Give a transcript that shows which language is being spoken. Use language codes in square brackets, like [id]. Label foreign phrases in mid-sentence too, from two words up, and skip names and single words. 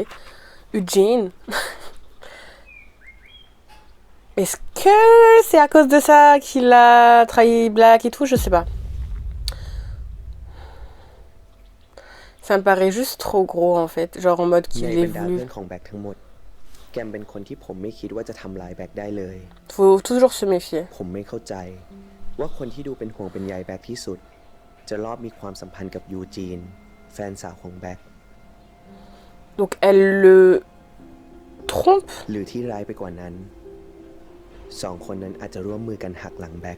[fr] Eugene. Est-ce que c'est à cause de ça qu'il a trahi Black et tout? Je sais pas. Ça me paraît juste trop gros en fait. Genre en mode qu'il est voulu. [th] ของแบ็คทั้งหมดแกมเป็นคนที่ผมไม่คิดว่าจะทำลายแบ็คได้เลย [fr] Faut toujours se méfier. [th] ผมไม่เข้าใจว่าคนที่ดูเป็นห่วงเป็นใยแบ็คที่สุดจะรอบมีความสัมพันธ์กับยูจีนแฟนสาวของแบ็ค [fr] Donc elle le trompe. [th] หรือที่ร้ายไปกว่านั้นสองคนนั้นอาจจะร่วมมือกันหักหลังแบ็ค